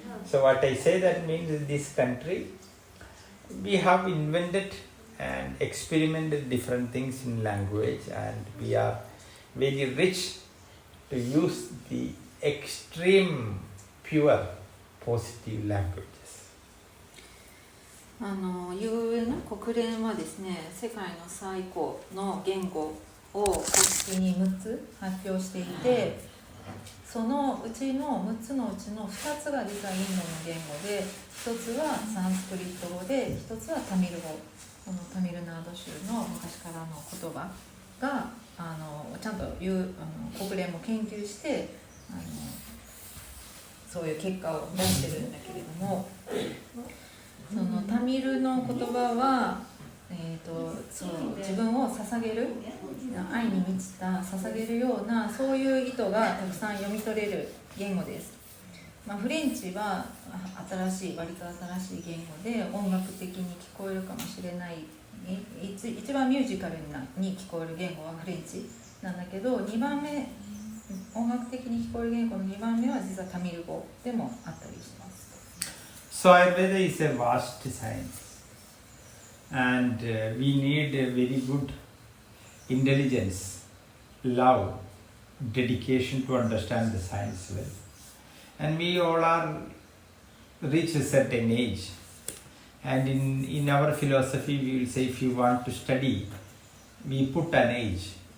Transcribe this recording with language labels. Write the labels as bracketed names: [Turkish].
[English] So what I say, that means in this country, we have invented and experimented different things in language, and we are very rich to use the extreme pure positive languages. [Japanese] UN の国連はですね、世界の最高の言語を公式に6つ発表していて、そのうちの6つのうちの2つが実はインドの言語で、1つはサンスクリット語で、1つはタミル語。このタミルナード州の昔からの言葉がちゃんと国連も研究してそういう結果を出してるんだけれども、そのタミルの言葉は、そう自分を捧げる、愛に満ちた捧げるような、そういう意図がたくさん読み取れる言語です。フレンチは割と新しい言語で、音楽的に聞こえるかもしれない、一番ミュージカルに聞こえる言語はフレンチなんだけど、2番目、音楽的に聞こえる言語の2番目は実はタミル語でもあったりします。 [English] So Ayurveda is a vast science, and we need a very good intelligence, love, dedication to understand the science well. And we all are reached a certain age, and in our philosophy we will say, if you want to study, we put an age.